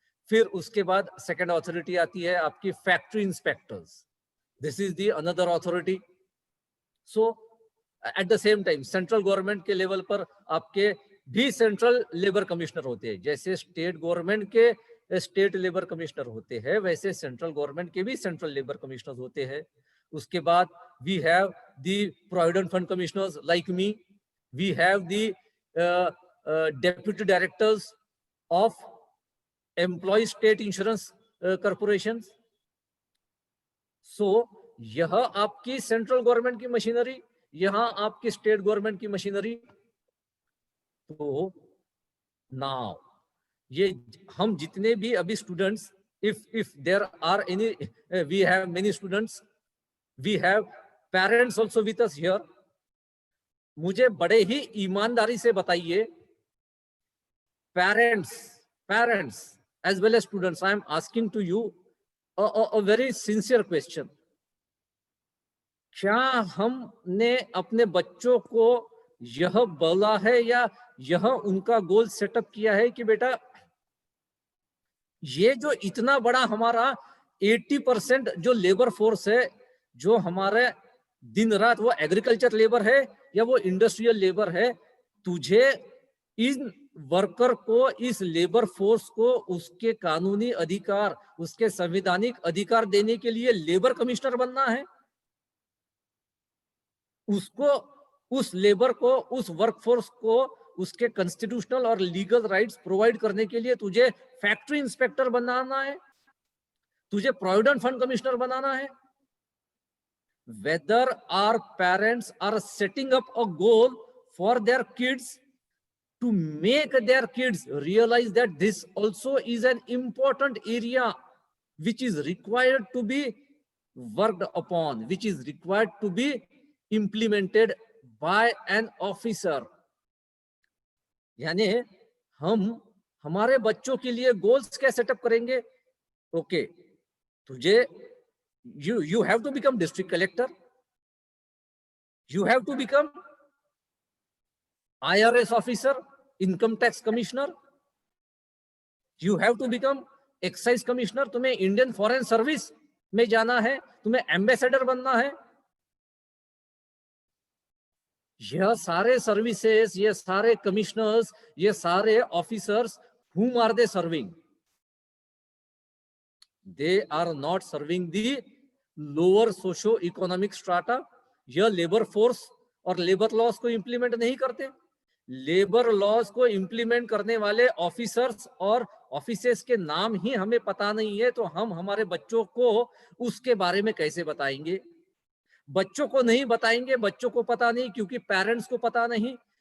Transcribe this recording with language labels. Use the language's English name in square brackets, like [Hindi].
[Hindi] फिर उसके बाद सेकंड अथॉरिटी आती है आपकी factory inspectors, [English] This is the another authority. So at the same time [Hindi] central government के लेवल पर आपके भी सेंट्रल लेबर कमिश्नर होते हैं। जैसे स्टेट गवर्नमेंट के स्टेट लेबर कमिश्नर होते हैं, वैसे सेंट्रल गवर्नमेंट के भी सेंट्रल लेबर कमिश्नर होते हैं। उसके बाद [English] we have the provident fund commissioners like me, we have the deputy directors of employee state insurance corporations. So [Hindi] यह आपकी सेंट्रल गवर्नमेंट की मशीनरी, यहां आपकी स्टेट गवर्नमेंट की मशीनरी। तो नाउ ये हम जितने भी अभी students, [English] if there are any, we have many students, we have parents also with us here. [Hindi] मुझे बड़े ही ईमानदारी से बताइए, [English] parents as well as students, I am asking to you a very sincere question. [Hindi] क्या हमने अपने बच्चों को यह बोला है या यह उनका गोल सेटअप किया है कि बेटा ये जो इतना बड़ा हमारा 80% जो लेबर फोर्स है, जो हमारे दिन रात वो एग्रीकल्चर लेबर है या वो इंडस्ट्रियल लेबर है, तुझे इन वर्कर को, इस लेबर फोर्स को उसके कानूनी अधिकार, उसके संवैधानिक अधिकार देने के लिए लेबर कमिश्नर बनना है। उसको, उस लेबर को, उस वर्कफोर्स को उसके कॉन्स्टिट्यूशनल और लीगल राइट्स प्रोवाइड करने के लिए तुझे फैक्ट्री इंस्पेक्टर बनाना है, तुझे प्रोविडेंट फंड कमिश्नर बनाना है। [English] Whether our parents are setting up a goal for their kids to make their kids realize that this also is an important area which is required to be worked upon, which is required to be implemented by an officer. [Hindi] यानी हम हमारे बच्चों के लिए goals क्या setup करेंगे? Okay, तुझे [English] you have to become district collector, you have to become IRS officer, income tax commissioner, you have to become excise commissioner, [Hindi] तुम्हें इंडियन फॉरेन सर्विस में जाना है, तुम्हें एम्बेसडर बनना है। यह सारे सर्विसेज, ये सारे कमिश्नर्स, ये सारे officers, [English] whom are they serving? They are not serving the lower socio-economic strata. [Hindi] यह लेबर फोर्स और लेबर लॉज को इंप्लीमेंट नहीं करते। लेबर लॉज को इंप्लीमेंट करने वाले ऑफिसर्स और ऑफिसेस के नाम ही हमें पता नहीं है, तो हम हमारे बच्चों को उसके बारे में कैसे बताएंगे? बच्चों को नहीं बताएंगे, बच्चों को पता नहीं क्योंकि पेरेंट्स को पता नहीं।